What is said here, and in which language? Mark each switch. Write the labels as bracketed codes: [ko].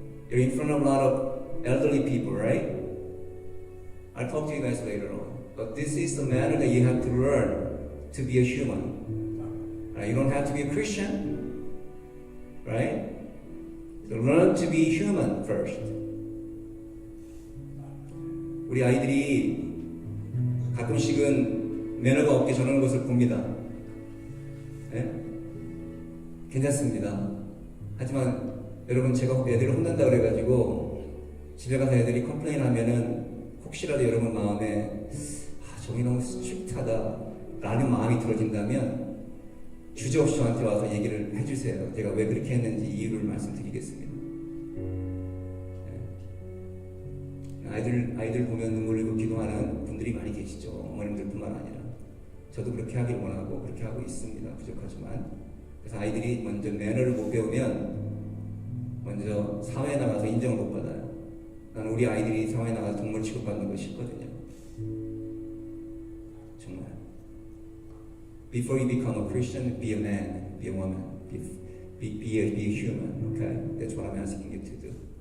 [en] You're in front of a lot of elderly people, right? I'll talk to you guys later on. But this is the manner that you have to learn to be a human. You don't have to be a Christian, right? So learn to be human first. [ko] 우리 아이들이 가끔씩은 매너가 없게 저러는 것을 봅니다. 네? 괜찮습니다. 하지만 여러분 제가 애들을 혼난다 그래가지고 집에 가서 애들이 컴플레인 하면은 혹시라도 여러분 마음에 저기 너무 스트릭트하다 라는 마음이 들어진다면 주저없이 저한테 와서 얘기를 해주세요. 제가 왜 그렇게 했는지 이유를 말씀드리겠습니다. 아이들 보면 눈물 흘리고 기도하는 분들이 많이 계시죠. 어머님들뿐만 아니라 저도 그렇게 하길 원하고 그렇게 하고 있습니다. 부족하지만 그래서 아이들이 먼저 매너를 못 배우면 먼저 사회에 나가서 인정을 못 받아요. 나는 우리 아이들이 사회에 나가서 동물 취급받는 거 싫거든요. 정말. [en] Before you become a Christian, be a man, be a woman, be a human. Okay, that's what I'm asking you to do.